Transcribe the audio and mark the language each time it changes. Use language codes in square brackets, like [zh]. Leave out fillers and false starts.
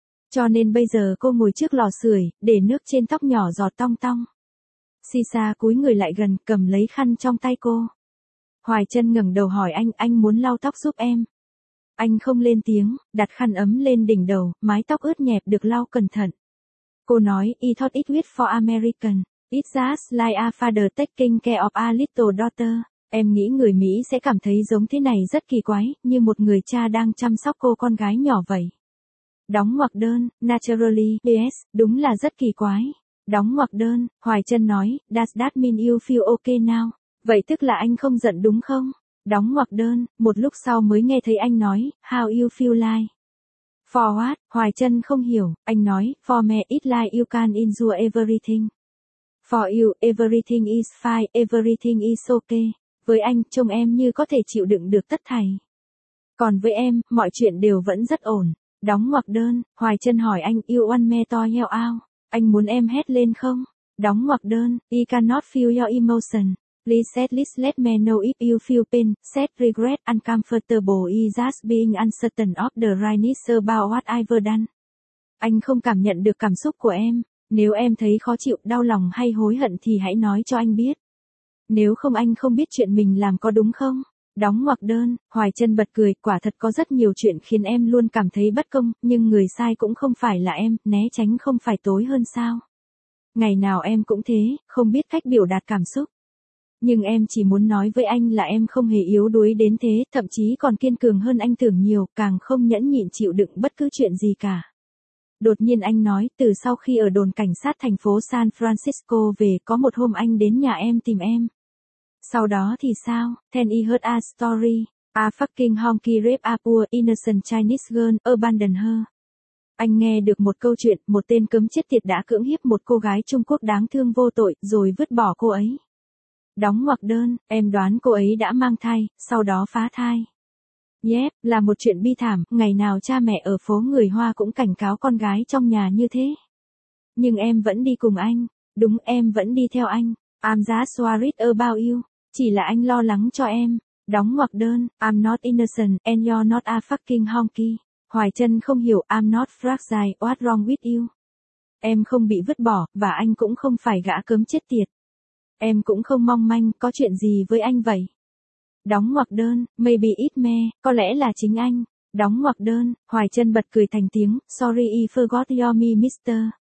[vi] Cho nên bây giờ cô ngồi trước lò sưởi, để nước trên tóc nhỏ giọt tong tong. Sisa cúi người lại gần, cầm lấy khăn trong tay cô. Hoài Chân ngẩng đầu hỏi anh muốn lau tóc giúp em. Anh không lên tiếng, đặt khăn ấm lên đỉnh đầu, mái tóc ướt nhẹp được lau cẩn thận. Cô nói, [en] I thought it was for American. It's just like a father taking care of a little daughter. [vi] Em nghĩ người Mỹ sẽ cảm thấy giống thế này rất kỳ quái, như một người cha đang chăm sóc cô con gái nhỏ vậy. Đóng ngoặc đơn, [en] naturally, yes, [vi] đúng là rất kỳ quái. Đóng ngoặc đơn, Hoài Chân nói, [en] does that mean you feel okay now? [vi] Vậy tức là anh không giận đúng không? Đóng ngoặc đơn, một lúc sau mới nghe thấy anh nói, [en] how you feel like? For what? [vi] Hoài Chân không hiểu, anh nói, [en] for me it's like you can endure everything. For you, everything is fine, everything is okay. [vi] Với anh, trông em như có thể chịu đựng được tất thảy. Còn với em, mọi chuyện đều vẫn rất ổn. Đóng ngoặc đơn, Hoài Chân hỏi anh, [en] you want me to yell out? [vi] Anh muốn em hét lên không? Đóng ngoặc đơn, [en] I cannot feel your emotion. Please at least let me know if you feel pain, sad, regret, uncomfortable, just being uncertain of the rightness about what I've done. [vi] Anh không cảm nhận được cảm xúc của em. Nếu em thấy khó chịu, đau lòng hay hối hận thì hãy nói cho anh biết. Nếu không anh không biết chuyện mình làm có đúng không? Đóng ngoặc đơn, Hoài Chân bật cười, quả thật có rất nhiều chuyện khiến em luôn cảm thấy bất công, nhưng người sai cũng không phải là em, né tránh không phải tối hơn sao? Ngày nào em cũng thế, không biết cách biểu đạt cảm xúc. Nhưng em chỉ muốn nói với anh là em không hề yếu đuối đến thế, thậm chí còn kiên cường hơn anh tưởng nhiều, càng không nhẫn nhịn chịu đựng bất cứ chuyện gì cả. Đột nhiên anh nói, từ sau khi ở đồn cảnh sát thành phố San Francisco về, có một hôm anh đến nhà em tìm em. Sau đó thì sao? [en] Then he heard a story. A fucking honky raped a poor innocent Chinese girl, abandoned her. [vi] Anh nghe được một câu chuyện, một tên cấm chết tiệt đã cưỡng hiếp một cô gái Trung Quốc đáng thương vô tội, rồi vứt bỏ cô ấy. Đóng ngoặc đơn, em đoán cô ấy đã mang thai, sau đó phá thai. Yep, là một chuyện bi thảm, ngày nào cha mẹ ở phố người Hoa cũng cảnh cáo con gái trong nhà như thế. Nhưng em vẫn đi cùng anh. Đúng, em vẫn đi theo anh. [en] I'm just worried about you. [vi] Chỉ là anh lo lắng cho em. Đóng ngoặc đơn, [en] I'm not innocent, and you're not a fucking honky. [vi] Hoài Chân không hiểu, [en] I'm not fragile, what's wrong with you? [vi] Em không bị vứt bỏ, và anh cũng không phải gã cấm chết tiệt. Em cũng không mong manh, có chuyện gì với anh vậy? Đóng ngoặc đơn, [en] maybe it's me, [vi] có lẽ là chính anh. Đóng ngoặc đơn, Hoài Chân bật cười thành tiếng, [en] sorry I forgot your me mister.